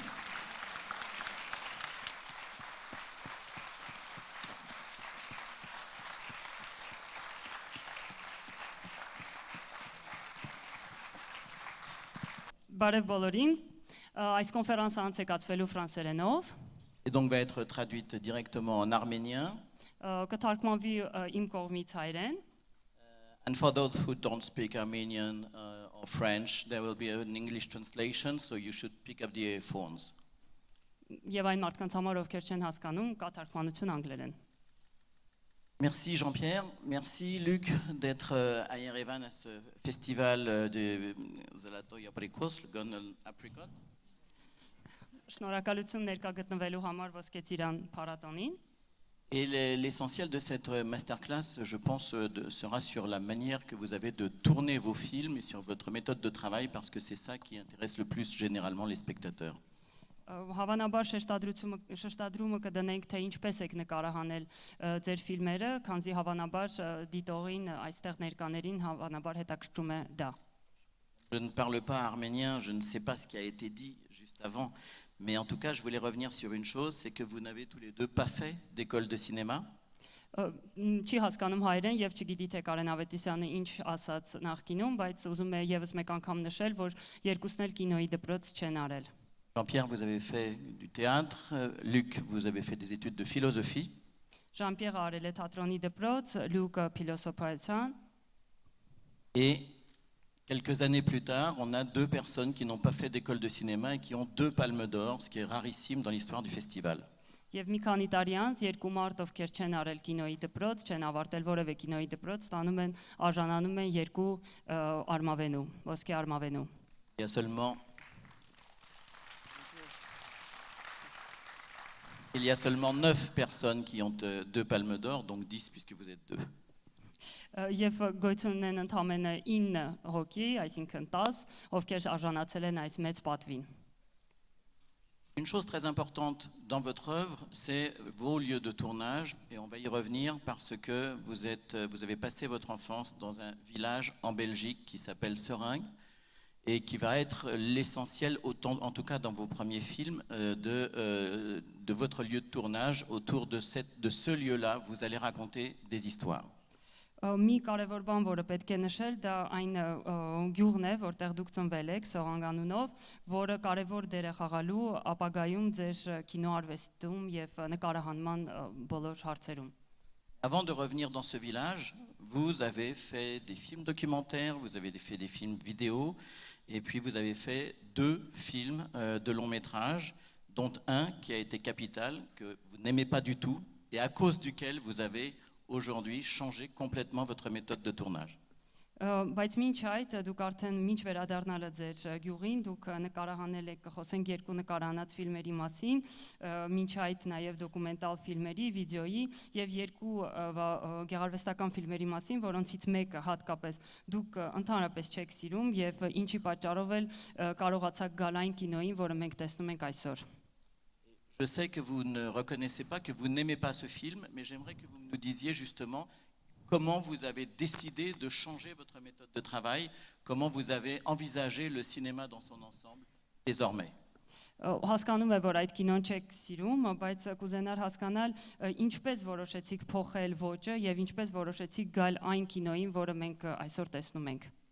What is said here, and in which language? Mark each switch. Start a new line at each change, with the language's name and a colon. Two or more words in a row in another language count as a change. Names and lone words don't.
Armenian: Բարև բոլորին, այս կոնֆերանսը անցեկացվելու ֆրանսերենով,
French: Et donc va être traduite directement en arménien.
Armenian: կթարգմանվի իմ կողմից հայերեն,
English: And for those who don't speak Armenian or French, there will be an English translation, so you should pick up the earphones.
Armenian: եւ այն մարդկանց համար, ովքեր չեն հասկանում, կա թարգմանություն անգլերեն։
French: Merci Jean-Pierre, merci Luc d'être à Yerevan à ce festival de Zalatoy Aprikos, le Gonel Apricot.
Armenian: Շնորհակալություն ներկա գտնվելու համար Ոսկե Ծիրան փառատոնին։
French: Et l'essentiel de cette masterclass, je pense, sera sur la manière que vous avez de tourner vos films et sur votre méthode de travail, parce que c'est ça qui intéresse le plus généralement les spectateurs.
Armenian: Հավանաբար շեշտադրումը կդնենք, թե ինչպես եք նկարահանել ձեր ֆիլմերը, քանզի հավանաբար դիտողին այստեղ ներկաներին հավանաբար հետաքրքրում է դա։
French: Je ne parle pas arménien, je ne sais pas ce qui a été dit juste avant, mais en tout cas, je voulais revenir sur une chose, c'est que vous n'avez tous les deux pas fait d'école de cinéma.
Armenian: Չի հասկանում հայերեն եւ չգիտի թե Կարեն Ավետիսյանը ինչ ասաց նախկինում, բայց ուզում է եւս մեկ անգամ նշել, որ երկուսն էլ կինոյի դպրոց չեն արել։
French: Jean-Pierre, vous avez fait du théâtre. Luc, vous avez fait des études de philosophie.
Armenian: Ժան-Պյերը արել է թատրոնի դպրոց, Լյուկը փիլոսոփայության։
French: Et quelques années plus tard, on a deux personnes qui n'ont pas fait d'école de cinéma et qui ont 2 palmes d'or, ce qui est rarissime dans l'histoire du festival.
Armenian: Եվ մի քանի տարի անց երկու մարդ, ովքեր չեն արել կինոյի դպրոց, չեն ավարտել որևէ կինոյի դպրոց, ստանում են արժանանում են երկու արմավենու, ոսկե արմավենու։
French: Il y a seulement 9 personnes qui ont 2 palmes d'or, donc 10 puisque vous êtes 2.
Armenian: Եվ գոյություն ունեն ընդամենը 9 հոգի, այսինքն 10, ովքեր արժանացել են այս մեծ պատվին։
French: Une chose très importante dans votre œuvre, c'est vos lieux de tournage, et on va y revenir parce que vous avez passé votre enfance dans un village en Belgique qui s'appelle Seringue, et qui va être l'essentiel, en tout cas dans vos premiers films, de votre lieu de tournage. Autour de ce lieu-là, vous allez raconter des histoires.
Armenian: Մի կարևոր բան, որը պետք է նշել, դա այն գյուղն է, որտեղ դուք ծնվել եք, Սողանք անունով, որը կարևոր դեր է խաղալու ապագայում ձեր կինոարվեստում եւ նկարահանման բոլոր հարցերում։
French: Avant de revenir dans ce village, vous avez fait des films documentaires, vous avez fait des films vidéo, et puis vous avez fait 2 films de long métrage, dont un qui a été capital, que vous n'aimez pas du tout, et à cause duquel vous avez aujourd'hui changé complètement votre méthode de tournage.
Armenian: Բայց մինչ այդ դուք արդեն մինչ վերադառնալը ձեր գյուղին դուք նկարահանել եք, խոսենք երկու նկարահանած ֆիլմերի մասին, մինչ այդ նաև դոկումենտալ ֆիլմերի, վիդեոյի եւ երկու գեղարվեստական ֆիլմերի մասին, որոնցից մեկը հատկապես դուք ընդհանրապես չեք սիրում եւ ինչի պատճառով էլ կարողացաք գալ այն կինոյին, որը մենք տեսնում ենք այսօր։
French: Je sais que vous ne reconnaissez pas, que vous n'aimez pas ce film, mais j'aimerais que vous nous disiez justement comment vous avez décidé de changer votre méthode de travail, comment vous avez envisagé le cinéma dans son ensemble désormais.
Armenian: Հասկանում է, որ այդ կինոն չեք սիրում, բայց կուզենար հասկանալ ինչպես որոշեցիք փոխել ոճը եւ ինչպես որոշեցիք գալ այն կինոյին, որը մենք այսօր տեսնում ենք։